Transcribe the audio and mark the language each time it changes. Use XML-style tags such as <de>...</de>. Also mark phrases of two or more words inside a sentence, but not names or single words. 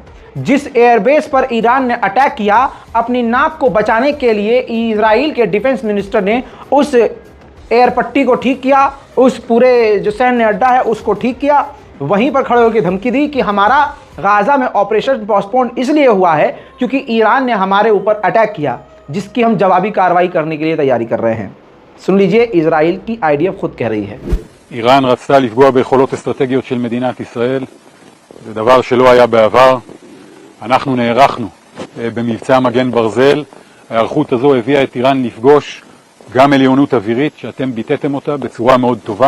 <hi>जिस एयरबेस पर ईरान ने अटैक किया, अपनी नाक को बचाने के लिए इजराइल के</hi> <en>defense minister</en> <hi>ने उस एयरपट्टी को ठीक किया, उस पूरे जो सैन्य अड्डा है उसको ठीक किया। वहीं पर खड़े होकर धमकी दी कि हमारा गाजा में</hi> <en>operation postpone</en> <hi>इसलिए हुआ है क्योंकि ईरान ने हमारे ऊपर अटैक किया, जिसकी हम जवाबी कार्रवाई करने के लिए तैयारी कर रहे हैं। सुन लीजिए इजराइल की IDF खुद कह रही है।</hi> <he>איראן רצתה לפגוע ביכולות אסטרטגיות של מדינת ישראל, זה דבר שלא היה בעבר. אנחנו נערכנו במבצע מגן ברזל. ההיערכות הזו הביאה את איראן לפגוש גם עליונות אווירית שאתם ביטאתם אותה בצורה מאוד טובה.</he>